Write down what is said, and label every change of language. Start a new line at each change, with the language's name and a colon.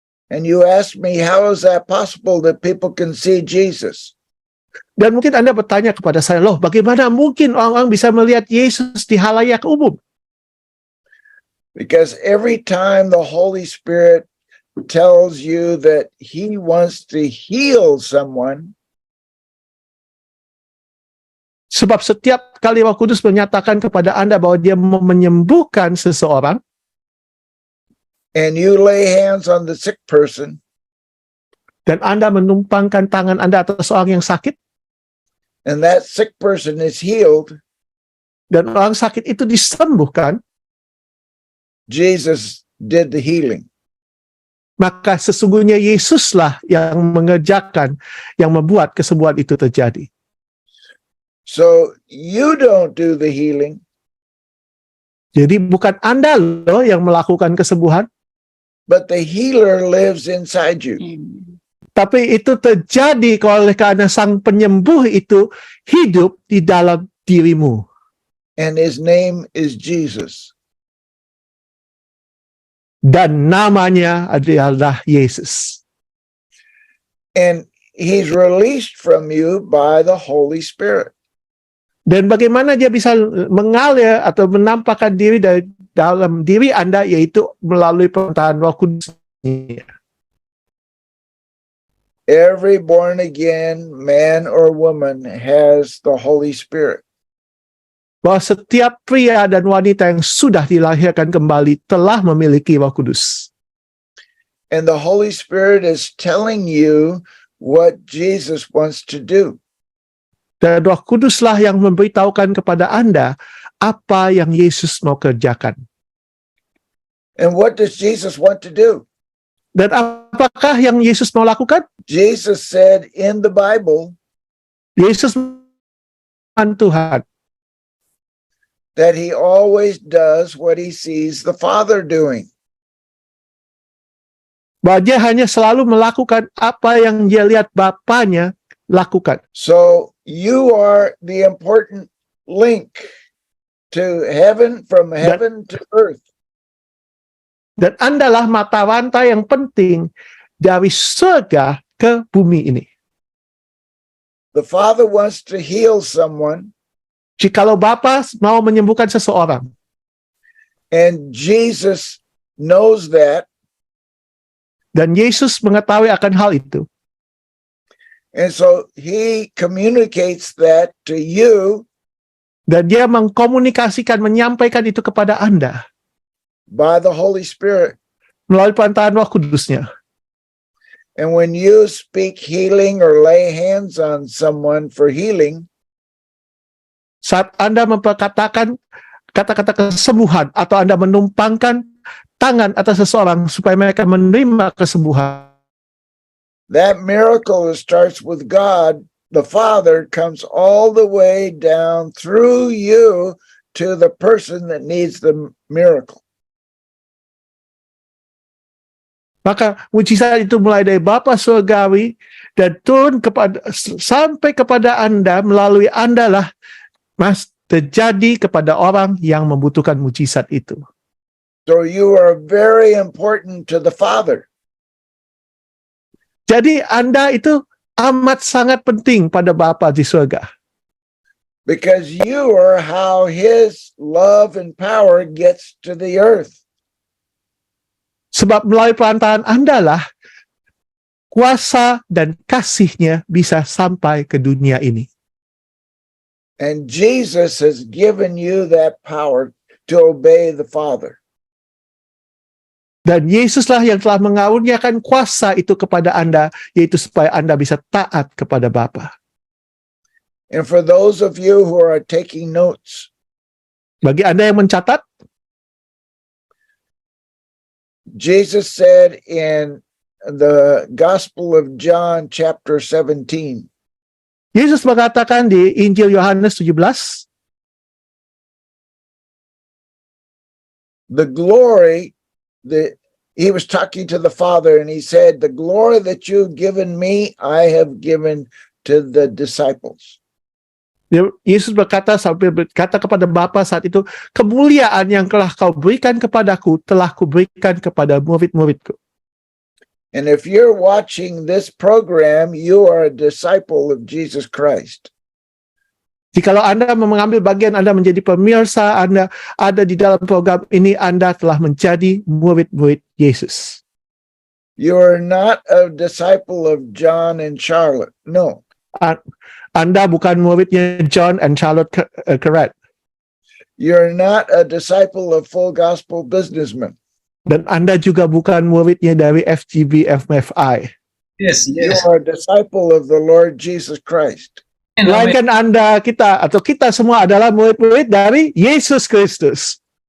English: And you ask me, how is that possible that people can see Jesus?
Indonesian: Dan mungkin Anda bertanya kepada saya, loh bagaimana mungkin orang-orang bisa melihat Yesus di halayak umum?
English: Because every time the Holy Spirit tells you that he wants to heal someone,
Indonesian: Sebab setiap kali Roh Kudus menyatakan kepada Anda bahwa dia mau menyembuhkan seseorang,
English: and you lay hands on the sick person,
Indonesian: dan Anda menumpangkan tangan Anda atas orang yang sakit,
English: and that sick person is healed,
Indonesian: dan orang sakit itu disembuhkan,
English: Jesus did the healing.
Indonesian: maka sesungguhnya Yesuslah yang mengerjakan, yang membuat kesembuhan itu terjadi.
English: So you don't do the healing,
Indonesian: Jadi bukan Anda loh yang melakukan kesembuhan,
English: but the healer lives inside you.
Indonesian: tapi itu terjadi oleh karena sang penyembuh itu hidup di dalam dirimu.
English: And his name is Jesus.
Indonesian: Dan namanya adalah Yesus.
English: And he's released from you by the Holy Spirit.
Indonesian: Dan bagaimana dia bisa mengalir atau menampakkan diri dari dalam diri Anda, yaitu melalui pemerintahan Roh Kudus.
English: Every born again man or woman has the Holy Spirit.
Indonesian: Bahwa setiap pria dan wanita yang sudah dilahirkan kembali telah memiliki Roh Kudus.
English: And the Holy Spirit is telling you what Jesus wants to do.
Indonesian: Dan Roh Kuduslah yang memberitahukan kepada Anda apa yang Yesus mau kerjakan.
English: And what does Jesus want to do?
Indonesian: Dan apakah yang Yesus mau lakukan?
English: Jesus said in the Bible
Indonesian: Yesus Tuhan
English: that he always does what he sees the Father doing.
Indonesian: bahwa dia hanya selalu melakukan apa yang dia lihat Bapanya lakukan.
English: So you are the important link to heaven, from heaven to earth.
Indonesian: Dan Andalah mata rantai yang penting dari surga ke bumi ini.
English: The Father wants to heal someone,
Indonesian: Jikalau Bapa mau menyembuhkan seseorang,
English: and Jesus knows that,
Indonesian: dan Yesus mengetahui akan hal itu,
English: and so he communicates that to you
Indonesian: dan dia mengkomunikasikan, menyampaikan itu kepada Anda
English: by the Holy Spirit.
Indonesian: melalui perantaraan Roh Kudusnya.
English: And when you speak healing or lay hands on someone for healing,
Indonesian: Saat Anda memperkatakan kata-kata kesembuhan atau Anda menumpangkan tangan atas seseorang supaya mereka menerima kesembuhan,
English: that miracle that starts with God, the Father, comes all the way down through you to the person that needs the miracle.
Indonesian: maka mujizat itu mulai dari Bapa surgawi dan turun sampai kepada Anda, melalui Anda lah terjadi kepada orang yang membutuhkan mujizat itu.
English: So you are very important to the Father.
Indonesian: Jadi Anda itu amat sangat penting pada Bapa di surga.
English: Because you are how his love and power gets to the earth.
Indonesian: Sebab melalui perantaraan Anda lah kuasa dan kasih-Nya bisa sampai ke dunia ini.
English: And Jesus has given you that power to obey the Father.
Indonesian: Dan Yesuslah yang telah mengaruniakan kuasa itu kepada Anda, yaitu supaya Anda bisa taat kepada Bapa.
English: And for those of you who are taking notes,
Indonesian: Bagi Anda yang mencatat,
English: Jesus said in the Gospel of John chapter 17,
Indonesian: Yesus mengatakan di Injil Yohanes 17,
English: the glory that he was talking to the Father, and he said, the glory that you've given me, I have given to the disciples.
Indonesian: Yesus berkata kepada Bapa saat itu, kemuliaan yang telah kau berikan kepadaku, telah kuberikan kepada murid-muridku.
English: And if you're watching this program, you are a disciple of Jesus Christ.
Indonesian: Jikalau Anda mengambil bagian, Anda menjadi pemirsa, Anda ada di dalam program ini, Anda telah menjadi murid-murid Yesus.
English: You are not a disciple of John and Charlotte. No.
Indonesian: Anda bukan muridnya John and Charlotte
English: Correct. You're not a disciple of Full Gospel Businessmen.
Indonesian: Dan Anda juga bukan muridnya dari FGB FMFI.
English: Yes, You yes. are a disciple of the Lord Jesus Christ.
Indonesian: Melainkan Anda, kita semua adalah murid-murid dari Yesus Kristus.